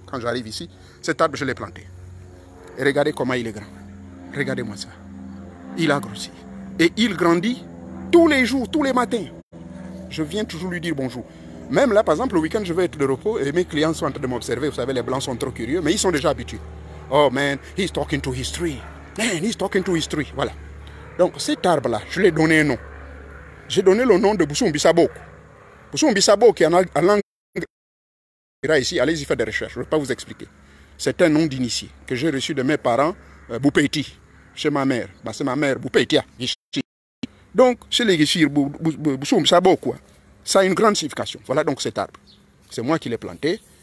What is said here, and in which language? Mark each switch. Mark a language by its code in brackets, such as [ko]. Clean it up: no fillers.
[fr] Quand j'arrive ici, cet arbre, je l'ai planté. Et regardez comment il est grand. Regardez-moi ça. Il a grossi. Et il grandit tous les jours, tous les matins. Je viens toujours lui dire bonjour. Même là, par exemple, le week-end, je vais être de repos et mes clients sont en train de m'observer. Vous savez, les Blancs sont trop curieux, mais ils sont déjà habitués. [en] Oh man, he's talking to history. Man, he's talking to history. [fr] Voilà. Donc, cet arbre-là, je lui ai donné un nom. J'ai donné le nom de Boussou-Mbissaboko. Boussou-Mbissaboko, qui est en langue ici, allez-y faire des recherches, je ne vais pas vous expliquer. C'est un nom d'initié que j'ai reçu de mes parents, Boupéti, chez ma mère. Bah, c'est ma mère, Boupétia. Donc, chez les Gishir, Boussou-Mbissaboko, ça a une grande signification. Voilà donc cet arbre. C'est moi qui l'ai planté.